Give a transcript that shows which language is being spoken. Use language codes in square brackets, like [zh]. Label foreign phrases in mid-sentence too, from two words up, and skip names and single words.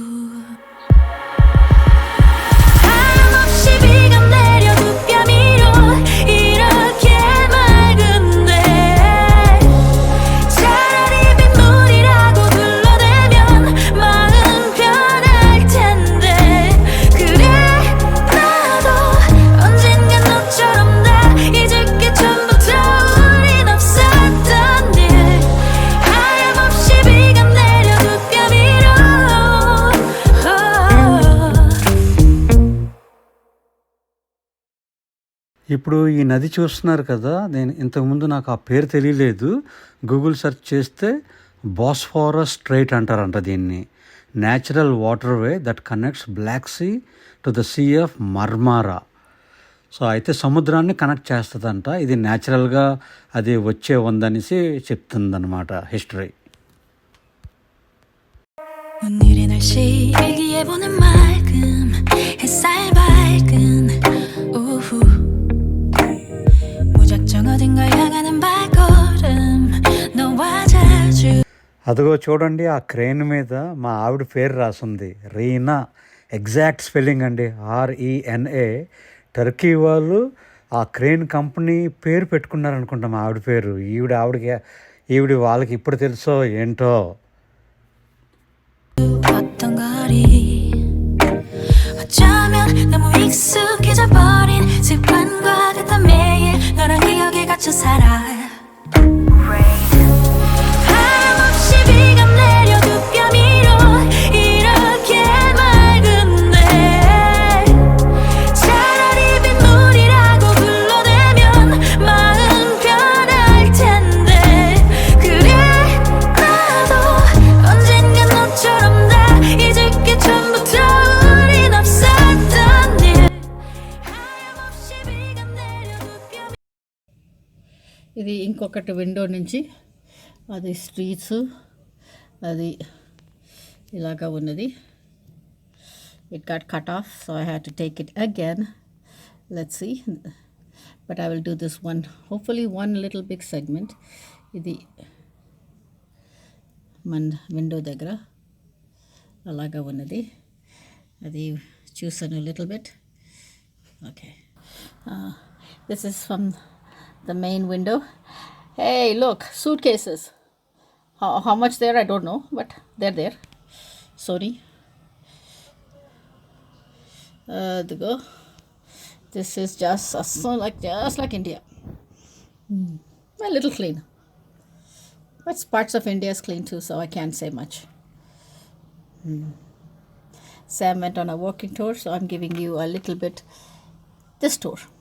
[ko] 하염없이 비가 내려 두 뺨 위로 이렇게 맑은데 차라리 빗물이라고 둘러대면 마음 편할 텐데. 그래 나도 언젠간 너처럼 다 잊을 게 전부터 우린 없었던 일. 하염없이 비가 내려 두 뺨 위로. [te] ఇప్పుడు ఈ నది చూస్తున్నారు కదా, నేను ఇంతకుముందు నాకు ఆ పేరు తెలియలేదు. [en] Google search [te] చేస్తే బాస్ఫోరస్ స్ట్రైట్ అంటారంట దీన్ని. [en] natural water way that connects Black Sea to the Sea of Marmara. [te] సో అయితే సముద్రాన్ని కనెక్ట్ చేస్తుందంట. ఇది న్యాచురల్గా అది వచ్చే ఉందనేసి చెప్తుందన్నమాట హిస్టరీ. [ko] 오늘의 날씨 일기예보는 맑음 햇살 밝은 오후 무작정 어딘가 향하는 발걸음 너와 자주 [te] అదిగో చూడండి, ఆ క్రేన్ మీద మా ఆవిడ పేరు రాసుంది, రీనా. [en] exact spelling [te] అండి, RENA. టర్కీ వాళ్ళు ఆ [en] crane company [te] పేరు పెట్టుకున్నారనుకుంటా మా ఆవిడ పేరు. ఈవిడ వాళ్ళకి ఇప్పుడు తెలుసో ఏంటో. [ko] 어떤 거리 어쩌면 너무 익숙해져 버린 습관과 같은 매일 너랑 기억에 갇혀 살아 하염없이 비가 내려 두 뼘 위로 이렇게 맑은데 차라리 빗물이라고 불러대면 마음 편할 텐데 그래 나도 언젠간 너처럼 다 잊을 게 전부터 우린 없었던 일 하염없이 비가 내려 두 뼘 [te] ఇది ఇంకొకటి విండో నుంచి అది స్ట్రీట్స్ అది ఇలాగా ఉన్నది. [en] it got cut off so I had to take it again. let's see, but I will do this one, hopefully one little big segment. [te] ఇది మన విండో దగ్గర అలాగా ఉన్నది, అది చూసాను [en] little bit. okay, this is from the main window. Hey, look, suitcases. How much there? I don't know, but they're there. Sorry. Go. This is just like India. A little clean, but parts of India is clean too, so I can't say much. Sam went on a walking tour, so I'm giving you a little bit this tour.